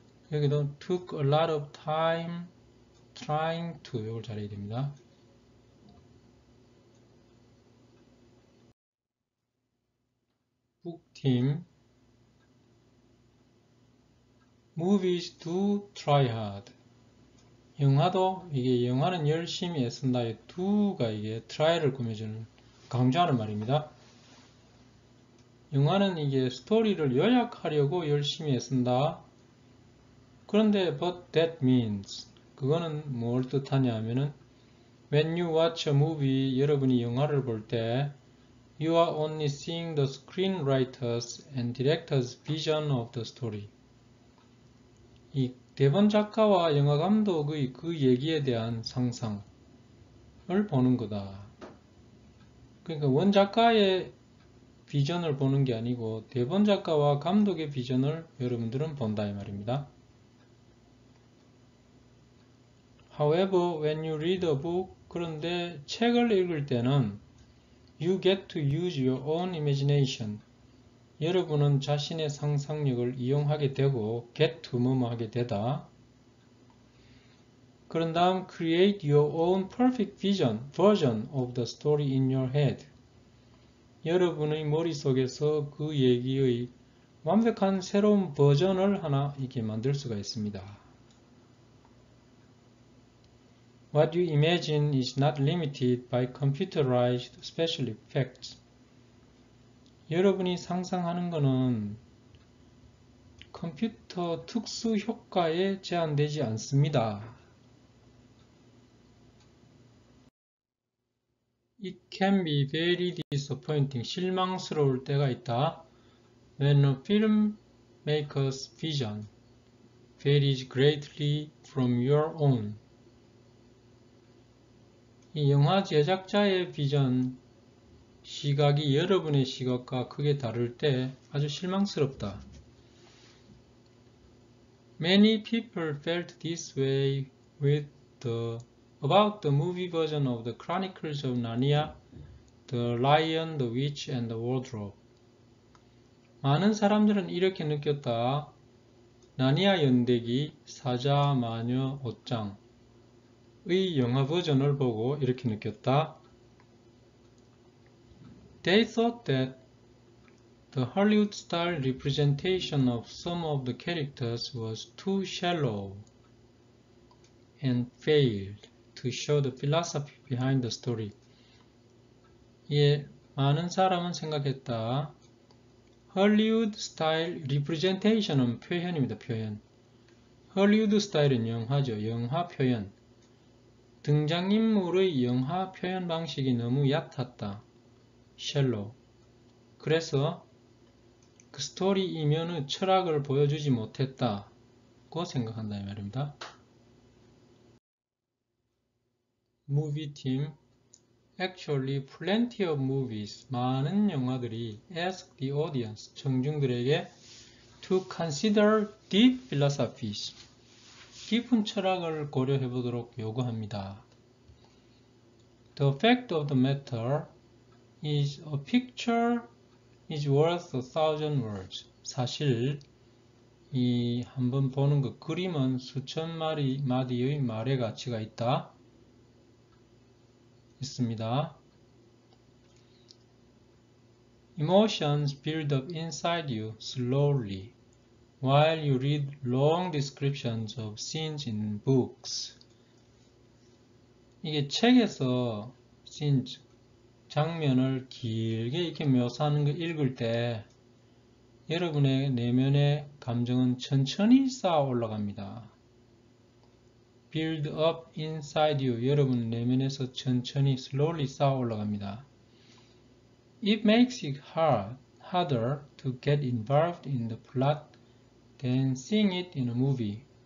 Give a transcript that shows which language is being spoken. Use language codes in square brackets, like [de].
[ko] 여기도 [en] took a lot of time trying to [ko] 이걸 잘해야 됩니다. 북팀 [en] Movies do try hard. [ko] 영화도 이게 영화는 열심히 애쓴다. do가 이게 try를 꾸며주는 강조하는 말입니다. 영화는 이게 스토리를 요약하려고 열심히 애쓴다. 그런데 [en] but that means [ko] 그거는 뭘 뜻하냐 하면은 [en] when you watch a movie [ko] 여러분이 영화를 볼 때 [en] you are only seeing the screenwriters and directors vision of the story. [ko] 이 대본 작가와 영화 감독의 그 얘기에 대한 상상을 보는 거다. 그러니까 원 작가의 비전을 보는 게 아니고 대본 작가와 감독의 비전을 여러분들은 본다 이 말입니다. [en] However, when you read a book, [ko] 그런데 책을 읽을 때는 [en] you get to use your own imagination. [ko] 여러분은 자신의 상상력을 이용하게 되고 get to 뭐뭐 하게 되다. 그런 다음 [en] create your own perfect version of the story in your head. [ko] 여러분의 머릿속에서 그 얘기의 완벽한 새로운 버전을 하나 이렇게 만들 수가 있습니다. [en] What you imagine is not limited by computerized special effects. [ko] 여러분이 상상하는 것은 컴퓨터 특수 효과에 제한되지 않습니다. [en] It can be very disappointing. [ko] 실망스러울 때가 있다. [en] When a filmmaker's vision. varies greatly from your own. [ko] 이 영화 제작자의 비전, 시각이 여러분의 시각과 크게 다를 때 아주 실망스럽다. [en] Many people felt this way about the movie version of the Chronicles of Narnia, The Lion, the Witch, and the Wardrobe. [ko] 많은 사람들은 이렇게 느꼈다. 나니아 연대기, 사자, 마녀, 옷장의 영화 버전을 보고 이렇게 느꼈다. [en] They thought that the Hollywood-style representation of some of the characters was too shallow and failed to show the philosophy behind the story. [ko] 예, 많은 사람은 생각했다. 헐리우드 스타일 리프레젠테이션은 표현입니다. 표현. 헐리우드 스타일은 영화죠. 영화 표현. 등장인물의 영화 표현 방식이 너무 얕았다. [en] shallow. [ko] 그래서 그 스토리 이면의 철학을 보여주지 못했다고 생각한다 이 말입니다. [en] Movie team. Actually, plenty of movies, [ko] 많은 영화들이 [en] ask the audience, [ko] 청중들에게 [en] to consider deep philosophies, [ko] 깊은 철학을 고려해 보도록 요구합니다. [en] The fact of the matter is a picture is worth 1,000 words. [ko] 사실 이 한번 보는 그 그림은 수천 마디의 말의 가치가 있다. 있습니다. [en] Emotions build up inside you slowly while you read long descriptions of scenes in books. [ko] 이게 책에서 scenes, 장면을 길게 이렇게 묘사하는 걸 읽을 때 여러분의 내면의 감정은 천천히 쌓아 올라갑니다. [en] Build up inside you. [ko] 여러분 내면에서 천천히 slowly 쌓아 올라갑니다. [en] It makes it harder to get involved in the plot than seeing it in a movie.